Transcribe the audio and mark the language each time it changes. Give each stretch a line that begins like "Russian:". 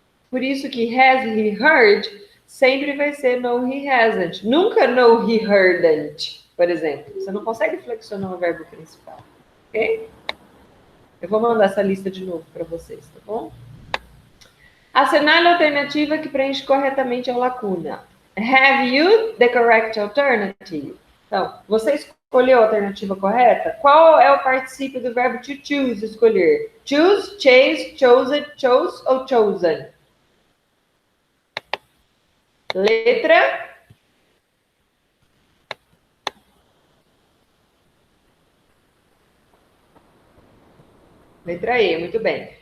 Portuguese: Por isso que
English: has he heard
Portuguese: sempre vai ser no
English: he hasn't.
Portuguese: Nunca no
English: he heardn't,
Portuguese: por exemplo. Você não consegue flexionar o verbo principal. Ok? Eu vou mandar essa lista de novo para vocês, tá bom? Assinale a alternativa que preenche corretamente a lacuna.
English: Have you the correct alternative?
Portuguese: Então, você escolheu a alternativa correta? Qual é o particípio do verbo to choose, escolher?
English: Choose, chase, chosen, chose ou chosen?
Portuguese: Letra E, muito bem.